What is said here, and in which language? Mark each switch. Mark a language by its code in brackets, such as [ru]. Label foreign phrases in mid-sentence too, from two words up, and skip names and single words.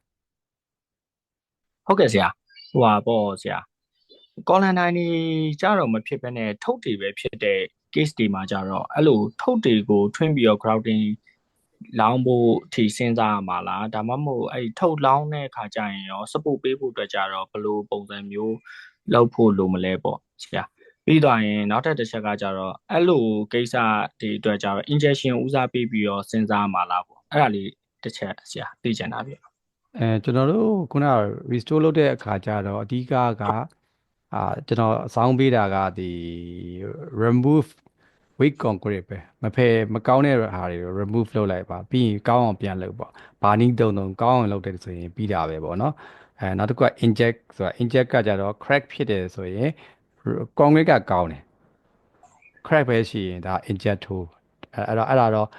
[my] ဟုတ်ကဲ့ဆရာဟိုပါပေါ့ဆရာကော်လန်တိုင်းတွေကြတော့မဖြစ်ဘဲနဲ့ထုတ်တွေပဲဖြစ်တဲ့ case တွေမှာကြတော့အဲ့လိုထုတ်တွေကိုထွင်းပြီးတော့ grouting လောင်းဖို့အထိစဉ်းစားရမှာလားဒါမှမဟုတ်အဲ့ထုတ်လောင်းတဲ့အခါကျရင်ရော support ပေးဖို့အတွက်ကြတော့ဘယ်လိုပုံစံမျိုးလုပ်ဖို့လိုမလဲပေါ့ဆရာပြီးတော့ရင်နောက်ထပ်တစ်ချက်ကကြတော့အဲ့လိုကိစ္စတွေအတွက်ကြတော့ injection ဦးစားပေးပြီးတော့စဉ်းစားမှာလားပေါ့အဲ့ဒါလေးတစ်ချက်ဆရာသိချင်တာပြ ကျွန်တော်တို့ခုနက restore လုပ်တဲ့အခါကျတော့အဓိကကကျွန်တော်အဆောင်ပေးတာကဒီ [en] remove weak concrete [my] ပဲမကောင်းတဲ့ဟာတွေ remove လုပ်လိုက်ပါပြီးရင်ကောင်းအောင်ပြန်လုပ်ပါဘာနည်းတုံကောင်းအောင်လုပ်တယ်ဆိုရင်ပြီးတာပဲပေါ့နော်နောက်တစ်ခုက inject ဆိုတာ inject ကကြတော့ crack ဖြစ်တယ်ဆိုရင် concrete ကကောင်းတယ် crack ပဲရှိရင်ဒါ inject ထိုးအဲ့ဒါတော့